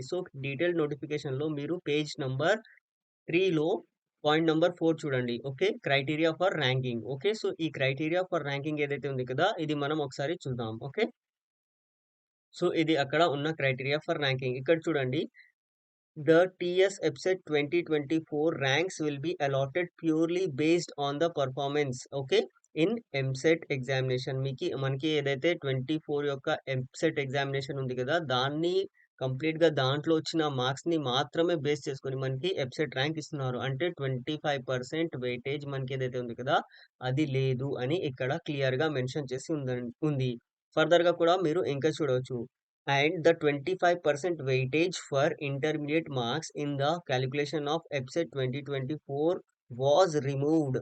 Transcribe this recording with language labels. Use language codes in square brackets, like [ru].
[te] So, detailed నోటిఫికేషన్‌లో మీరు page number 3లో point number 4 చూడండి. Okay. Criteria for ranking. Okay. So, ఈ క్రైటీరియా ఫర్ ర్యాంకింగ్ ఏదైతే ఉంది కదా! ఇది మనం ఒకసారి చూద్దాం. ఓకే. సో, ఇది అక్కడ ఉన్న క్రైటీరియా ఫర్ ర్యాంకింగ్. ఇక్కడ చూడండి. [en] The TS EBSET 2024 ranks will be allotted purely based on the performance. Okay. [te] In EAMCET examination మనకి ఏదైతే 24 యొక్క ఎంసెట్ ఎగ్జామినేషన్ ఉంది కదా! దాన్ని కంప్లీట్‌గా దాంట్లో వచ్చిన మార్క్స్‌ని మాత్రమే బేస్ చేసుకొని మనకి ఎంసెట్ ర్యాంక్ ఇస్తున్నారు. అంటే 25% వెయిటేజ్ మనకి ఏదైతే ఉంది కదా! అది లేదు అని ఇక్కడ క్లియర్‌గా మెన్షన్ చేసి ఉంది. ఫర్దర్‌గా కూడా మీరు ఇంకా చూడవచ్చు. [en] And the 25% weightage for intermediate marks in the calculation of EBSET 2024 was removed.